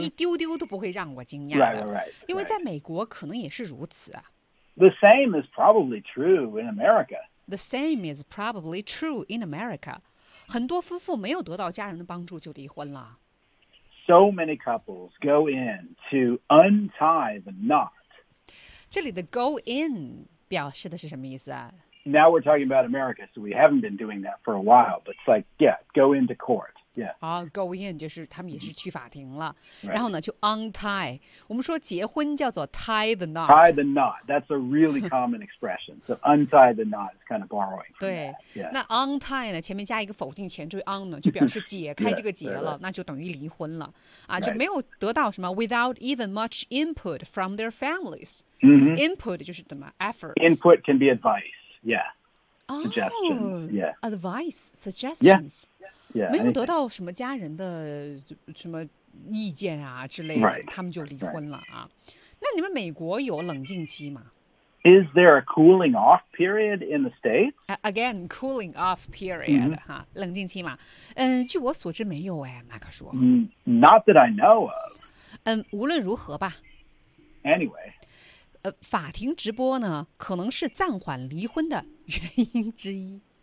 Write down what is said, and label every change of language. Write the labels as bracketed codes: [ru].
[zh] 一丢丢都不会让我惊讶 [en] 的 right. [zh] 因为在美国可能也是如此、啊、 [en] The same is probably true in America. The same is probably true in America. [zh] 很多夫妇没有得到家人的帮助就离婚了。 [en] So many couples go in to untie the knot. [zh] 这里的 [en] go in [zh] 表示的是什么意思啊？ [en] Now we're talking about America, so we haven't been doing that for a while. But it's like, yeah, go into court. Yeah. [zh] Oh, [en] go in, [zh] 就是他们也是去法庭了。Mm-hmm. 然后呢，就 untie. 我们说结婚叫做 [en] tie the knot. Tie the knot. That's a really common expression. So untie the knot is kind of borrowing. [zh] 对、 [en] yeah. ， [zh] 那 untie 呢，前面加一个否定前缀 un 呢，就表示解开这个结了， [en] yeah, [zh] 那就等于离婚了啊， [en] right. [zh] 就没有得到什么 [en] without even much input from their families.、 Mm-hmm. [zh] Input 就是怎么 effort. [en] Input can be advice. Yeah. Suggestions. Oh, yeah. Advice. Suggestions. Yeah. Yeah. [zh] 没有得到什么家人的什么意见啊之类的， [en] right. [zh] 他们就离婚了啊。 [en] Right. [zh] 那你们美国有冷静期吗？ [en] Is there a cooling off period in the states? Again, cooling off period. Mm-hmm. 哈， [zh] 冷静期嘛。嗯，据我所知没有哎，马克说。 [en] Not that I know of. [zh] 嗯，无论如何吧。 [en] Anyway. [zh] 法庭直播呢，可能是暂缓离婚的原因之一。